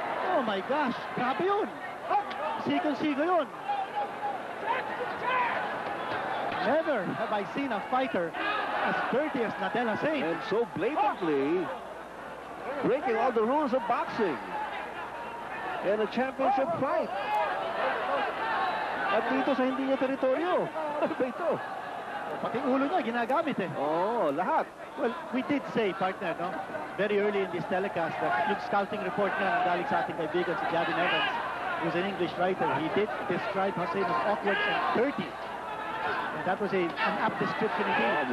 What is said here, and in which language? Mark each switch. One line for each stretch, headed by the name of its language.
Filipino: Oh my gosh! Grabe yun! Sikong-sigo yun!
English: Never have I seen a fighter as dirty as Nadel Hussein. And so blatantly breaking all the rules of boxing in a championship fight.
Filipino: At dito sa hindi niya teritoryo. Ano ba ito? Pati ulo niya ginagamit eh. Oo, lahat.
English: Well, we did say, partner, no? Very early in this telecast that
Filipino: yung scouting report na galing sa ating kaibigan si
English: Gavin Evans, who's an English writer, he did describe Hussein as awkward and dirty. And that was an apt description indeed.